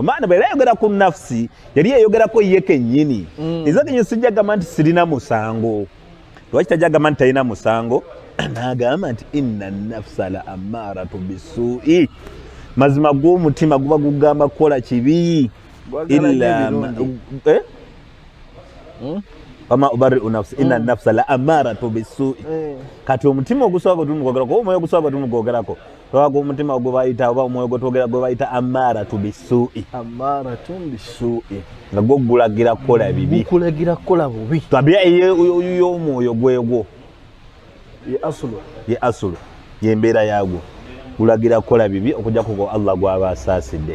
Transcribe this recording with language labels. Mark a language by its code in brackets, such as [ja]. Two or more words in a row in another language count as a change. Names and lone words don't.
[lg] Maana bwe yayogera ku nafsi yali yayogerako ye kennyini. Nze kennyini sijja kugamba nti sirina musango. Lwaki tajja kugamba nti talina musango? N'agamba nti [ar] inna nafsa la ammaratu bisu'i, [lg] mazima g'omutima guba gugamba kukola kibi. [ar] Illa wama ubarri'u nafsi inna nafsa la ammaratu bisu'i. [lg] Kati omutima ogusooka tumugogerako, omwoyo ogusooka tumugogerako, twaga omutima ogwo bayita oba omwoyo gwotwogera gwe bayita [ar] ammaratu bisu'i. [lg] Nga gwo gulagira kukola bibi, bubi. Tabia y'omwoyo gwegwo ye asulu y'embeera yaagwo, gulagira kukola bibi okujja kuko Allah gw'aba asaasidde.